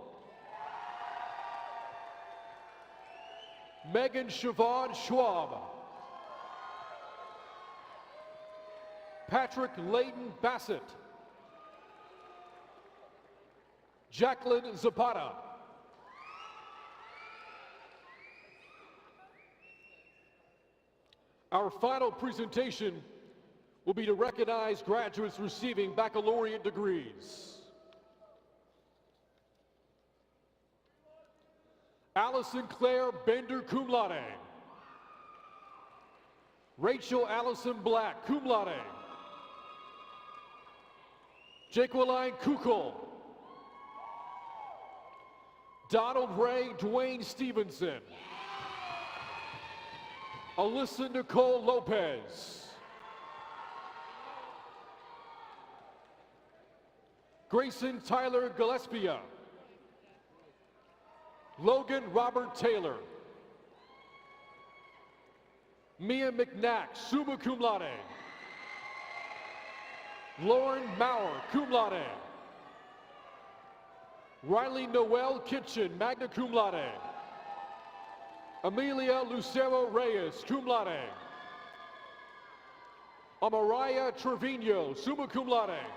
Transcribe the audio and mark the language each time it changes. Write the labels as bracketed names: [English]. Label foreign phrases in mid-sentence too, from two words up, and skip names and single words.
[English] Megan Siobhan Schwab. Patrick Layton Bassett. Jacqueline Zapata. Our final presentation will be to recognize graduates receiving baccalaureate degrees. Allison Claire Bender, [Latin] cum laude. [English] Rachel Allison Black, [Latin] cum laude. [English] Jaqueline Kukul. Donald Ray Dwayne Stevenson. Alyssa Nicole Lopez. Grayson Tyler Gillespie. Logan Robert Taylor. Mia McNack, [Latin] summa cum laude. [English] Lauren Maurer, [Latin] cum laude. [English] Riley Noel Kitchen, [Latin] magna cum laude. [English] Amelia Lucero Reyes, [Latin] cum laude. [English] Amaraya Trevino, [Latin] summa cum laude.